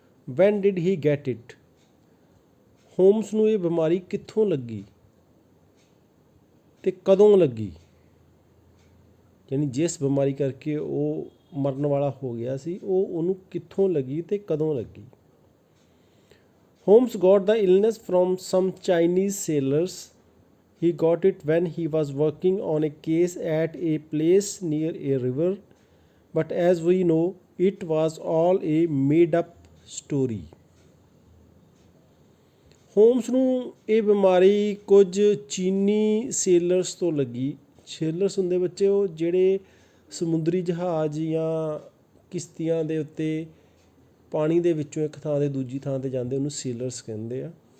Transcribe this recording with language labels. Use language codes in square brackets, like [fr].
[en] When did he get it? [pa] Homes ਨੂੰ ਇਹ ਬਿਮਾਰੀ ਕਿੱਥੋਂ ਲੱਗੀ ਅਤੇ ਕਦੋਂ ਲੱਗੀ? ਯਾਨੀ ਜਿਸ ਬਿਮਾਰੀ ਕਰਕੇ ਉਹ ਮਰਨ ਵਾਲਾ ਹੋ ਗਿਆ ਸੀ, ਉਹ ਉਹਨੂੰ ਕਿੱਥੋਂ ਲੱਗੀ ਅਤੇ ਕਦੋਂ ਲੱਗੀ? [en] Holmes got the illness from some Chinese sailors. He got it when he was working on a case at a place near a river, but as we know, it was all a made-up story. [pa] Homes ਨੂੰ ਇਹ ਬਿਮਾਰੀ ਕੁਝ ਚੀਨੀ sailors ਤੋਂ ਲੱਗੀ. Sailors ਹੁੰਦੇ ਬੱਚੇ ਉਹ ਜਿਹੜੇ ਸਮੁੰਦਰੀ ਜਹਾਜ਼ ਜਾਂ ਕਿਸ਼ਤੀਆਂ ਦੇ ਉੱਤੇ ਪਾਣੀ ਦੇ ਵਿੱਚੋਂ ਇੱਕ ਥਾਂ 'ਤੇ ਦੂਜੀ ਥਾਂ 'ਤੇ ਜਾਂਦੇ, ਉਹਨੂੰ ਸੇਲਰਸ ਕਹਿੰਦੇ ਆ.